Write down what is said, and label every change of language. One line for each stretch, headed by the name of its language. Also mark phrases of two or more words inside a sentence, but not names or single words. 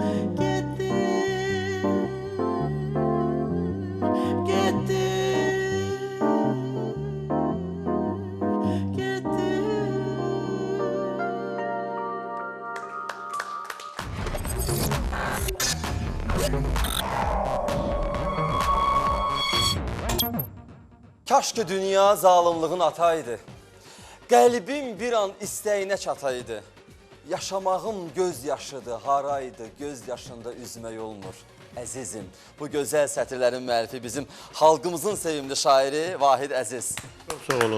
Turkish: Gitti, gitti, gitti.
Azerbaijani: Kaş ki dünya zalımlığın ataydı. Qəlbim bir an istəyinə çataydı. Yaşamağım göz yaşıdır, haraydı, göz yaşında üzmək olmur. Əzizim, bu gözəl sətirlərin müəllifi bizim xalqımızın sevimli şairi Vahid Əziz. Çox sağ olun.